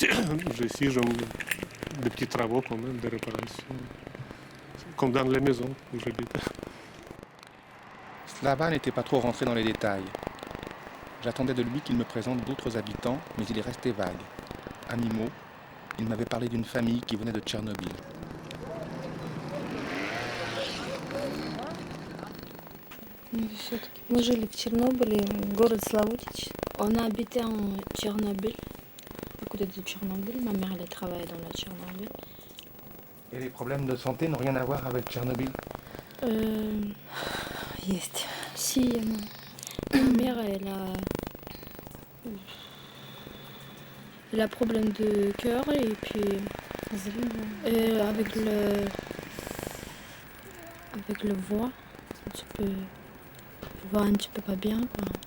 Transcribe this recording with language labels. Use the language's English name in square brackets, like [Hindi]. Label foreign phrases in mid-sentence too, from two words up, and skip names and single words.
[French] Des petits travaux quand même, des réparations, comme dans les maisons où j'habite. Slava n'était pas trop rentré dans les détails. J'attendais de lui qu'il me présente d'autres habitants, mais il est resté vague. À mi-mot, il m'avait parlé d'une famille qui venait de Tchernobyl. [Russian] Мы жили в Чернобыле, город Славутич. [French] On a habité en Tchernobyl, à côté de Tchernobyl. Ma mère, elle a travaillé dans la Tchernobyl. Et les problèmes de santé n'ont rien à voir avec Tchernobyl? [Russian] Есть. [French] Si, ma mère, elle a problème de cœur et puis avec le voix, voix un petit peu pas bien, quoi.